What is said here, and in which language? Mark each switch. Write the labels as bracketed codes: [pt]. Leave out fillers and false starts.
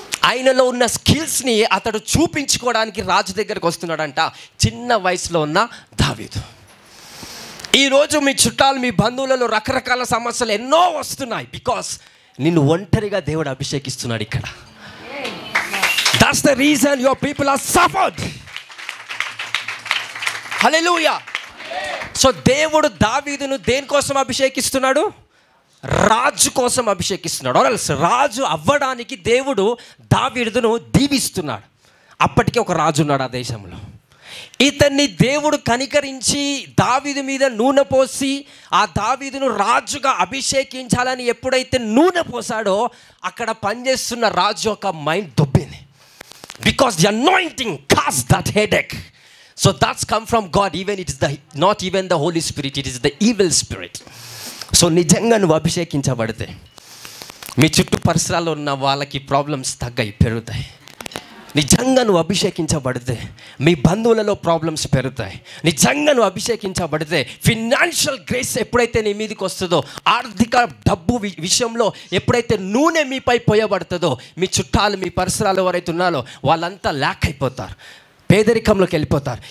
[te] ఆయనలో ఉన్న స్కిల్స్ని అతడు చూపించుకోవడానికి రాజు దగ్గరకు వస్తున్నాడంట, చిన్న వయసులో ఉన్న దావీదు. ఈరోజు మీ చుట్టాలు, మీ బంధువులలో రకరకాల సమస్యలు ఎన్నో వస్తున్నాయి. బికాస్ నిన్ను ఒంటరిగా దేవుడు అభిషేకిస్తున్నాడు ఇక్కడ. [en] That's the reason your people are suffered. Hallelujah. [te] So దేవుడు దావీదును దేనికోసం అభిషేకిస్తున్నాడు? రాజు కోసం అభిషేకిస్తున్నాడు. ఆర్ఎల్స్ రాజు అవ్వడానికి దేవుడు దావీదును దీవిస్తున్నాడు. అప్పటికే ఒక రాజు ఉన్నాడు ఆ దేశంలో. ఇతన్ని దేవుడు కనికరించి దావీదు మీద నూనె పోసి ఆ దావీదును రాజుగా అభిషేకించాలని ఎప్పుడైతే నూనె పోసాడో అక్కడ పనిచేస్తున్న రాజు యొక్క mind దొబ్బింది. [en] Because the anointing casts that headache. So that's come from God. Even it is not even the Holy Spirit, it is the evil spirit. [te] So నిజంగా నువ్వు అభిషేకించబడితే మీ చుట్టూ పరిసరాల్లో ఉన్న వాళ్ళకి ప్రాబ్లమ్స్ తగ్గాయి, పెరుగుతాయి. నిజంగా నువ్వు అభిషేకించబడితే మీ బంధువులలో ప్రాబ్లమ్స్ పెరుగుతాయి. నిజంగా నువ్వు అభిషేకించబడితే ఫినాన్షియల్ గ్రేస్ ఎప్పుడైతే నీ మీదకి వస్తుందో, ఆర్థిక డబ్బు విషయంలో ఎప్పుడైతే నూనె మీపై పోయబడుతుందో, మీ చుట్టాలు, మీ పరిసరాలు ఎవరైతే ఉన్నారో వాళ్ళంతా ల్యాక్ అయిపోతారు, పేదరికంలోకి వెళ్ళిపోతారు.